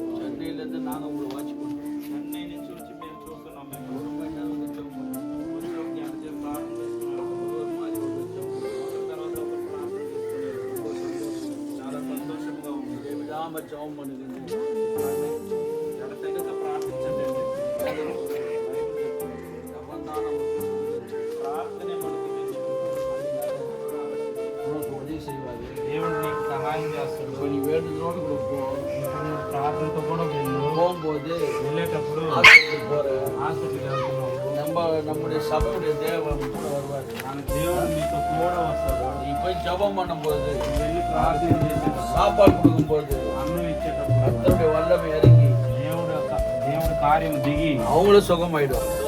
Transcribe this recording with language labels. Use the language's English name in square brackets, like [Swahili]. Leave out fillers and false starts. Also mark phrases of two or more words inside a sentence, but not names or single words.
[Tamil] சென்னையிலிருந்து நாங்க உங்களை வாட்ச் பண்றோம். [Telugu] చెన్నై నుంచి వచ్చి మేము చూస్తున్నాం. మేము [Tamil] ஒரு மணி நேரம் ஜெபம் பண்ணுவோம். [Telugu] ప్రార్థన చేస్తున్నాం. [Tamil] ஒரு மாதிரி ஒரு ஜெபம் பண்ணுவோம். [Telugu] తర్వాత ఒక ప్రార్థన చేస్తున్నాం. చాలా సంతోషంగా ఉంది. [Tamil] விடாம ஜெபம் பண்ணுங்க. [Telugu] ఎడతెగక ప్రార్థించండి. ప్రార్థనే మనకు [Tamil] உனக்கு உதவி செய்வாரு. [Telugu] దేవుడు నీకు సహాయం చేస్తాడు. [Tamil] இப்போ நீ வேண்டுதலோடு கூட போ. [Telugu] ప్రార్థనతో కూడా వెళ్ళు. [Tamil] போகும்போது [Telugu] వెళ్ళేటప్పుడు [Tamil] హాస్పిటల్ போற. [Telugu] హాస్పిటల్కి వెళ్తున్నావు. [Tamil] நம்முடைய சபையுடைய தேவன் கூட வருவார். [Telugu] మన దేవుడు నీతో కూడా వస్తాడు. [Tamil] நீ போய் ஜெபம் பண்ணும்போது, [Telugu] వెళ్ళి ప్రార్థన చేసేటప్పుడు, [Tamil] சாப்பாடு கொடுக்கும்போது [Telugu] అన్నం ఇచ్చేటప్పుడు [Tamil] கர்த்தருடைய வல்லமை இறங்கி [Telugu] దేవుడు కార్యం దిగి [Tamil] அவங்களும் சுகமாயிடும்.